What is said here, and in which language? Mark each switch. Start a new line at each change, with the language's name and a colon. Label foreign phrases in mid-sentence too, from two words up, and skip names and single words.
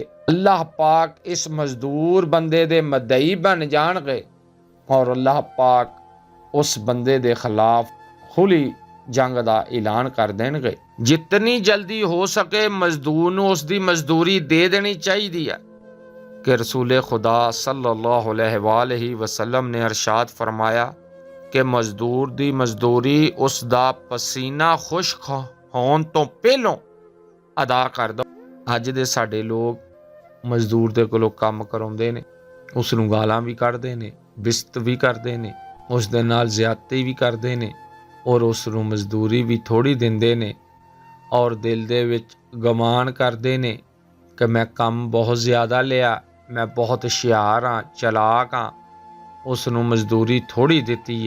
Punjabi: ਅੱਲਾਹ ਪਾਕ ਇਸ ਮਜ਼ਦੂਰ ਬੰਦੇ ਦੇ ਮਦਈ ਬਣ ਜਾਣਗੇ ਔਰ ਅੱਲਾਹ ਪਾਕ ਉਸ ਬੰਦੇ ਦੇ ਖਿਲਾਫ ਖੁੱਲੀ ਜੰਗ ਦਾ ਐਲਾਨ ਕਰ ਦੇਣਗੇ। ਜਿਤਨੀ ਜਲਦੀ ਹੋ ਸਕੇ ਮਜ਼ਦੂਰ ਨੂੰ ਉਸ ਦੀ ਮਜ਼ਦੂਰੀ ਦੇ ਦੇਣੀ ਚਾਹੀਦੀ ਹੈ ਕਿ ਰਸੂਲ ਖੁਦਾ
Arabic: صلى الله عليه وسلم
Urdu: نے ارشاد فرمایا کہ
Punjabi: ਮਜ਼ਦੂਰ ਦੀ ਮਜ਼ਦੂਰੀ ਉਸ ਦਾ ਪਸੀਨਾ ਖੁਸ਼ਕ ਹੋਣ ਤੋਂ ਪਹਿਲੋਂ ਅਦਾ ਕਰ ਦਿਓ। ਅੱਜ ਦੇ ਸਾਡੇ ਲੋਕ ਮਜ਼ਦੂਰ ਦੇ ਕੋਲੋਂ ਕੰਮ ਕਰਾਉਂਦੇ ਨੇ, ਉਸ ਨੂੰ ਗਾਲਾਂ ਵੀ ਕੱਢਦੇ ਨੇ, ਬਿਸਤ ਵੀ ਕਰਦੇ ਨੇ, ਉਸ ਦੇ ਨਾਲ ਜ਼ਿਆਦਤੀ ਵੀ ਕਰਦੇ ਨੇ ਔਰ ਉਸ ਨੂੰ ਮਜ਼ਦੂਰੀ ਵੀ ਥੋੜ੍ਹੀ ਦਿੰਦੇ ਨੇ ਔਰ ਦਿਲ ਦੇ ਵਿੱਚ ਗਮਾਨ ਕਰਦੇ ਨੇ ਕਿ ਮੈਂ ਕੰਮ ਬਹੁਤ ਜ਼ਿਆਦਾ ਲਿਆ, ਮੈਂ ਬਹੁਤ ਹੁਸ਼ਿਆਰ ਹਾਂ, ਚਲਾਕ ਹਾਂ, ਉਸ ਨੂੰ ਮਜ਼ਦੂਰੀ ਥੋੜ੍ਹੀ ਦਿੱਤੀ ਹੈ।